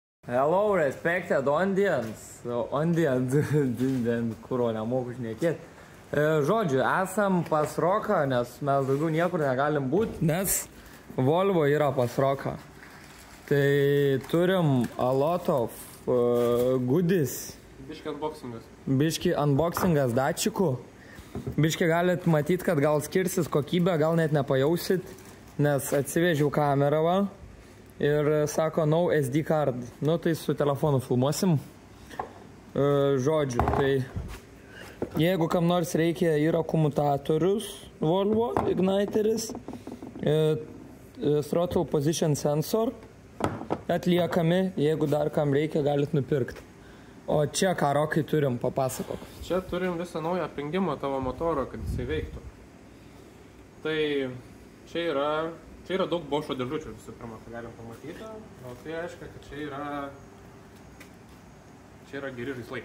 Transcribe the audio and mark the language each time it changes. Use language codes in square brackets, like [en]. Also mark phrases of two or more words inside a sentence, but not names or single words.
[en] Hello, respected audience. [lt] Kuro nemoku šnekėti. Žodžiu, esam pas Roką, nes mes daugiau niekur negalim būti, nes Volvo yra pas Roką. Tai turim [en] a lot of goodies. [lt] Biški unboxingas dačikų. Biški galit matyti, kad gal skirsis kokybė, gal net nepajausit, nes atsivežiau kamerą va. Ir sako, [en] no SD card. [lt] Nu, tai su telefonu filmuosim. Žodžiu, tai jeigu kam nors reikia, yra komutatorius Volvo, igniteris, [en] throttle position sensor, [lt] atliekami, jeigu dar kam reikia, galit nupirkti. O čia ką Rokai turim, papasakok. Čia turim visą naują aprengimą tavo motoro, kad jisai veiktų. Tai čia yra daug Bošo dėžučių visų pirma, tai galim pamatyti, o tai reiškia, kad čia yra geri žaislai.